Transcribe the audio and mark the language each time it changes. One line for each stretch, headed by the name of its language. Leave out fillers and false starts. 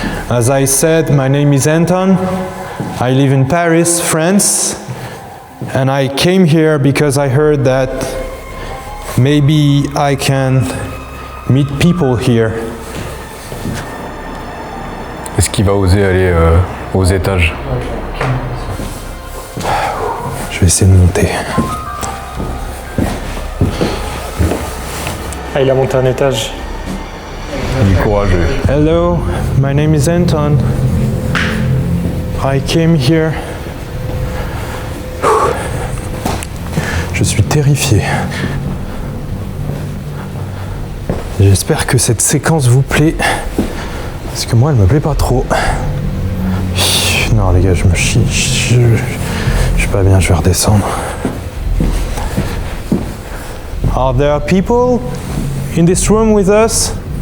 English: As I said, my name is Anton. I live in Paris, France. And I came here because I heard that maybe I can meet people here.
French: Est-ce qu'il va oser aller aux étages? Je vais essayer de monter. Ah, il a monté un étage. Il est courageux.
English: Hello, my name is Anton. I came here.
French: Je suis terrifié. J'espère que cette séquence vous plaît. Parce que moi, elle me plaît pas trop. Non, les gars, je me chie. Je suis pas bien, je vais redescendre.
English: Are there people in this room with us?